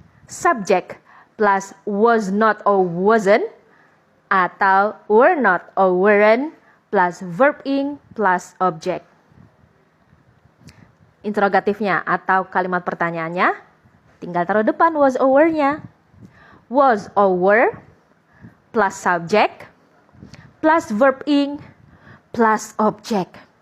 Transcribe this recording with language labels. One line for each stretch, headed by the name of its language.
English: Subject plus was not or wasn't
Indonesian: atau
English: were not or weren't plus verb ing plus object.
Indonesian: Interrogatifnya atau kalimat pertanyaannya tinggal taruh depan
English: was or were-
Indonesian: nya.
English: Was or were plus subject plus verb ing plus object.